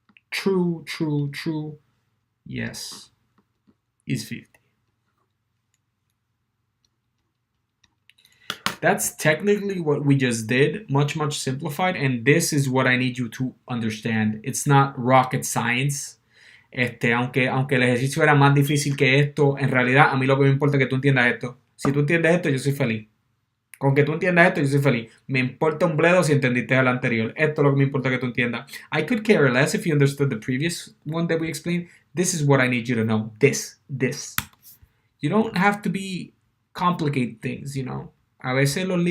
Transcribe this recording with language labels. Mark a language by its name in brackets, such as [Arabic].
[English] True, true, true. Yes, is 50. That's technically what we just did, much simplified, and this is what I need you to understand. It's not rocket science. [Spanish] Aunque el ejercicio era más difícil que esto, en realidad a mí lo que me importa es que tú entiendas esto. Si tú entiendes esto, yo soy feliz. Con que tú entiendas esto, yo soy feliz. Me importa un bledo si entendiste el anterior. Esto es lo que me importa que tú entiendas. [English] I could care less if you understood the previous one that we explained. This is what I need you to know. This. You don't have to complicate things, you know. [Spanish] A veces los libros